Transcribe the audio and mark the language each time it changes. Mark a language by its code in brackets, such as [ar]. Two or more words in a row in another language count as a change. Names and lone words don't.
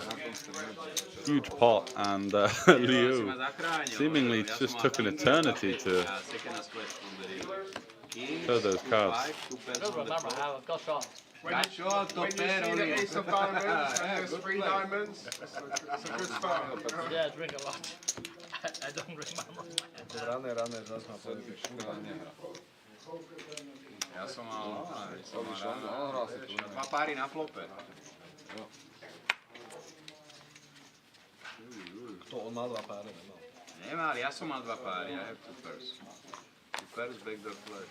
[en] Huge pot, and Liu seemingly just took an eternity to show those cards. I don't remember how it got shot. When you see the ace of diamonds and there's 3 diamonds, it's a good start. Yeah, I drink a lot. I don't remember. [sk] Rane, zas ma povedal. Ja som mal ráno 2 páry na flope. Kto on mal 2 páry? Nemal, ja som mal 2 páry. [en] I have 2 pairs. 2 pairs, backdoor flush.